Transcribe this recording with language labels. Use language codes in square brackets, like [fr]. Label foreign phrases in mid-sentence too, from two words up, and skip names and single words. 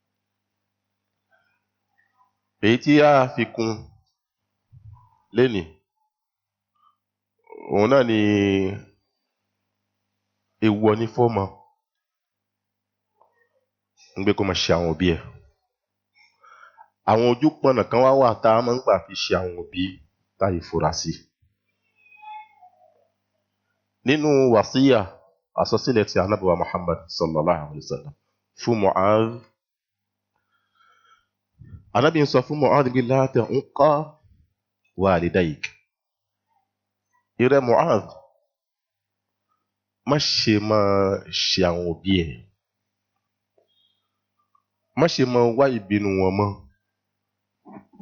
[yo] Èyí tí a fi kún lénìí òun náà ni èèwọ̀ ní fọ́mọ ń gbé kó máa ṣe àwọn òbí ẹ̀. Àwọn ojú pọ̀nà kan wá wà tá a máa ń gbà fi ṣe àwọn òbí táyì fura sí. Nínú wàsíyà àsọsílẹ̀ ti Ànábì wa Muhammad [ar] صلى الله عليه وسلم [yo] fún Mu'adh. Ànábì ń sọ fún Mu'adh bí [ar] لا تعق والديك. [yo] Ìrẹ́ Mu'adh, má ṣe máa ṣe àwọn òbí ẹ̀. Má ṣe máa wá ìbínú wọn mọ́.